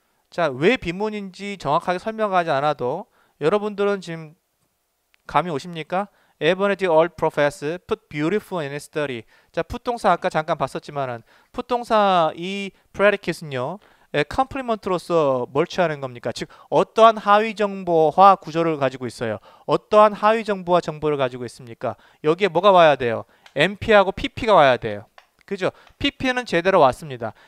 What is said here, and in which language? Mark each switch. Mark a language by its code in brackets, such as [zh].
[ko] 자, 왜 비문인지 정확하게 설명하지 않아도 여러분들은 지금 감이 오십니까? [en] Evan the old professor put beautiful in his study. [ko] 자, put 동사 아까 잠깐 봤었지만은 put 동사 이 predicate는요. 컴플리먼트로서 뭘 취하는 겁니까? 즉 어떠한 하위 정보와 구조를 가지고 있어요. 어떠한 하위 정보와 정보를 가지고 있습니까? 여기에 뭐가 와야 돼요? MP하고 PP가 와야 돼요. 그죠? PP는 제대로 왔습니다.